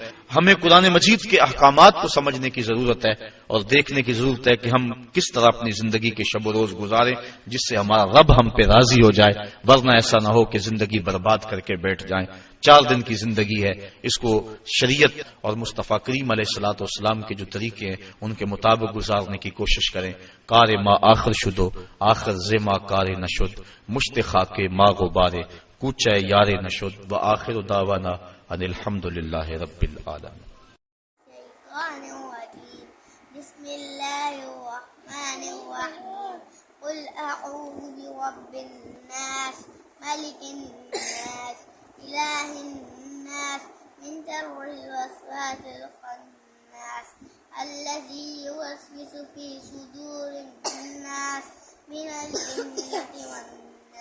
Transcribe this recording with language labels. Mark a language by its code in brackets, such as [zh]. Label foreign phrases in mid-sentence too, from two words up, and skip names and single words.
[ur] ہمیں قرآن مجید کے احکامات کو سمجھنے کی ضرورت ہے اور دیکھنے کی ضرورت ہے کہ ہم کس طرح اپنی زندگی کے شب و روز گزاریں جس سے ہمارا رب ہم پہ راضی ہو جائے, ورنہ ایسا نہ ہو کہ زندگی برباد کر کے بیٹھ جائیں. 4 دن کی زندگی ہے, اس کو شریعت اور مصطفیٰ کریم [ar] علیہ الصلوۃ والسلام [ur] کے جو طریقے ہیں ان کے مطابق گزارنے کی کوشش کریں. [fa] کار ما آخر شدو, آخر زما کار نشد, مشت خاک ما غبارے, کوچہ یار نشد, [ar] و آخر دعوانا ان الحمدللہ رب العالمین. بسم اللہ الرحمن الرحیم. قل اعوذ برب الناس, ملک الناس, الہ الناس, من شر الوسواس الخناس, الذی یوسوس فی صدور الناس من الجنة والناس.